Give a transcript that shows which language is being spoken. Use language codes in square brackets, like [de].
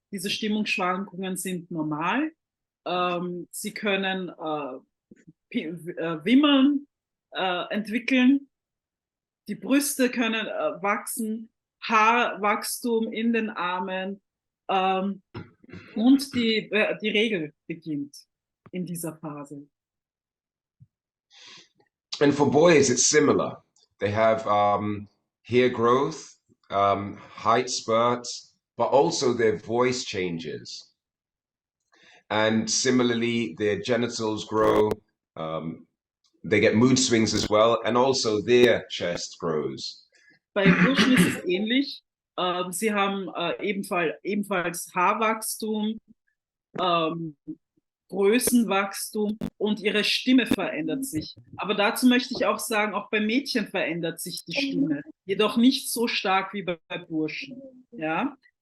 [de] Diese Stimmungsschwankungen sind normal. Sie können Wimmern entwickeln, die Brüste können wachsen, Haarwachstum in den Armen und die Regel beginnt in dieser Phase. [en] And for boys, it's similar. They have hair growth, height spurts, but also their voice changes. And similarly, their genitals grow. They get mood swings as well, and also their chest grows. [de] Bei Burschen ist es ähnlich. Sie haben ebenfalls Haarwachstum, Größenwachstum und ihre Stimme verändert sich. Aber dazu möchte ich auch sagen, auch bei Mädchen verändert sich die Stimme, jedoch nicht so stark wie bei Burschen. Ja?